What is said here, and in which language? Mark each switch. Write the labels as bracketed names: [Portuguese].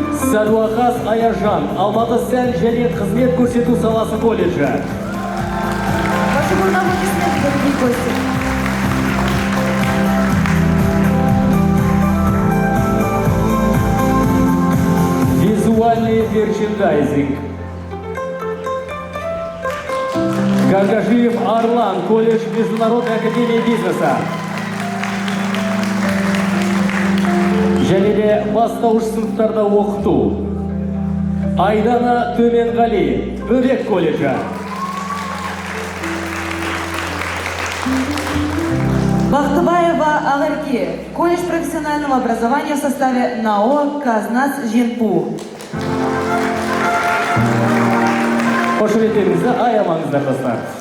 [Kazakh] Сәдуақас Аяжан, Алматы сән және қызмет көрсету саласы колледжі. [Russian] Ваши полномочия, дорогие гости. Визуальный мерчендайзинг. Гаргажиев Арлан, колледж Международной академии бизнеса. [Kazakh] Және де бастауыш сыныптарда оқыту. Айдана Төменғали, Бөбек колледжі. [Russian] Бахтыбаева Агарки, колледж профессионального образования в составе НАО «Казнас Жинпу». [Kazakh] Қошеметтеріңізді аямаңыздар достар.